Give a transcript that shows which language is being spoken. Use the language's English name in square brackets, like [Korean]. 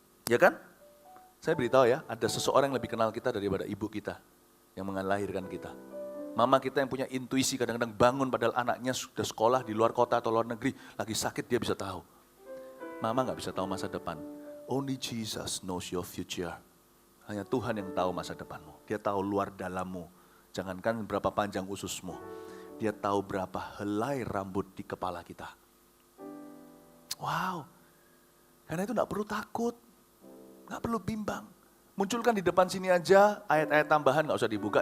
[Indonesian] Ya kan? Saya beritahu ya, ada seseorang yang lebih kenal kita daripada ibu kita. yang melahirkan kita. Mama kita yang punya intuisi kadang-kadang bangun padahal anaknya sudah sekolah di luar kota atau luar negeri, lagi sakit dia bisa tahu. Mama gak bisa tahu masa depan. [English] Only Jesus knows your future. [Indonesian] Hanya Tuhan yang tahu masa depanmu. Dia tahu luar dalammu. Jangankan berapa panjang ususmu. Dia tahu berapa helai rambut di kepala kita. Wow. Karena itu gak perlu takut. Gak perlu bimbang. Munculkan di depan sini aja ayat-ayat tambahan, gak usah dibuka.